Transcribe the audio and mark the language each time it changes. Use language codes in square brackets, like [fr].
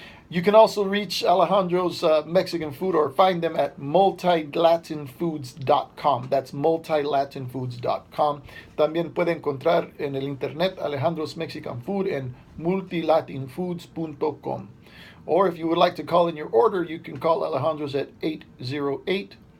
[en] You can also reach Alejandro's Mexican Food or find them at multilatinfoods.com. That's multilatinfoods.com. [es] También puede encontrar en el internet Alejandro's Mexican Food en multilatinfoods.com. [en] Or if you would like to call in your order, you can call Alejandro's at 808-777-0038.